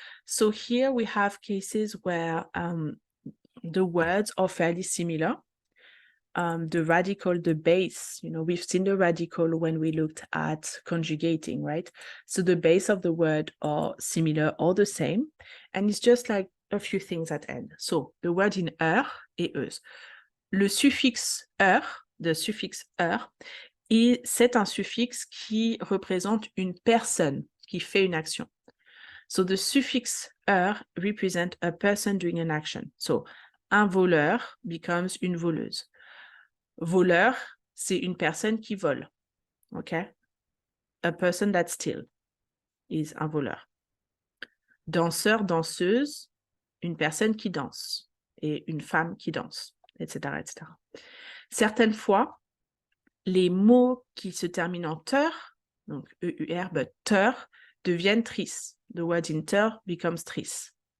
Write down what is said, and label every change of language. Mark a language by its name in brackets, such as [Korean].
[English] So here we have cases where the words are fairly similar. The radical, the base, we've seen the radical when we looked at conjugating, right? So the base of the word are similar or the same. And it's just like a few things at end. So the word in er et euse. [French] Le suffixe er, [English] the suffix er, [French] c'est un suffixe qui représente une personne qui fait une action. [English] So the suffix er represents a person doing an action. [French] So un voleur becomes une voleuse. Voleur, c'est une personne qui vole. Okay? [English] A person that steals is [French] un voleur. Danseur, danseuse, une personne qui danse et une femme qui danse, etc., etc. Certaines fois, les mots qui se terminent en ter, donc E-U-R, [English] but ter, [French] deviennent tris. [English] The word in ter becomes tris.